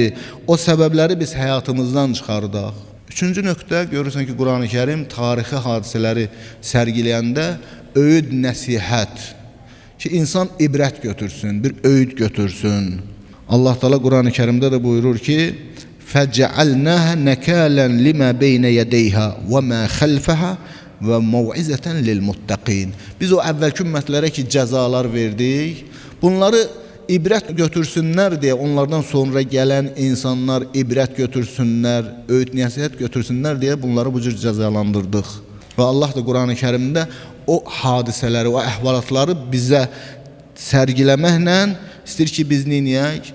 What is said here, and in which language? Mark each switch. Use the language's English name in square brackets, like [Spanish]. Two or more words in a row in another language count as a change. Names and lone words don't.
[Azerbaijani] O səbəbləri biz həyatımızdan çıxardaq. Üçüncü nöqtə, görürsən ki, Qur'an-ı-Kərim tarixi hadisələri sərgiləyəndə öyüd nəsihət, ki, insan ibrət götürsün, bir öyüd götürsün. Allah Teala Qur'an-ı-Kərimdə də buyurur ki, [Arabic] فَجَعَلْنَاهَا نَكَالًا لِمَا بَيْنَ يَدَيْهَا وَمَا خَلْفَهَا وَمَوْعِزَةً لِلْمُتَّقِينَ. [Azerbaijani] Biz o əvvəlki ümmətlərə ki, cəzalar verdik, bunları ibrət götürsünlər deyə, onlardan sonra gələn insanlar ibrət götürsünlər, öyüd nəsihət götürsünlər deyə bunları bu cür cəzalandırdıq. Və Allah da Qur'an-ı-Kərimdə o hadisələri, o əhvalatları bizə sərgiləməklə istəyir ki, biz neyniyək?